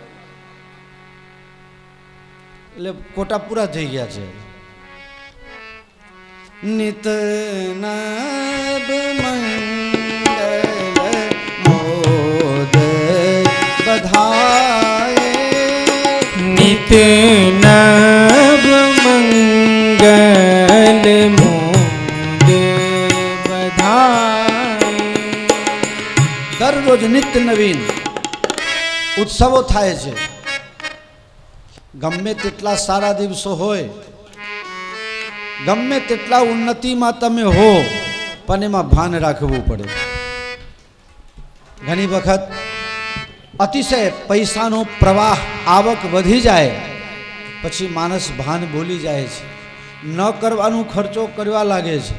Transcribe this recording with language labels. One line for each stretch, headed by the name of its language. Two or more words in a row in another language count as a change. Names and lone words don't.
Gujarati: એટલે કોટા પૂરા થઈ ગયા છે.
Awadhi: नित नव मंगल मोद बधाए नित नव मंगल मोद बधाए.
Gujarati: દરરોજ નિત્ય નવીન ઉત્સવો થાય છે. ગમે તેટલા સારા દિવસો હોય, ગમે તેટલા ઉન્નતિમાં તમે હો, પણ એમાં ભાન રાખવું પડે. ઘણી વખત અતિશય પૈસાનો પ્રવાહ આવક વધી જાય પછી માણસ ભાન ભૂલી જાય છે, ન કરવાનું ખર્ચો કરવા લાગે છે.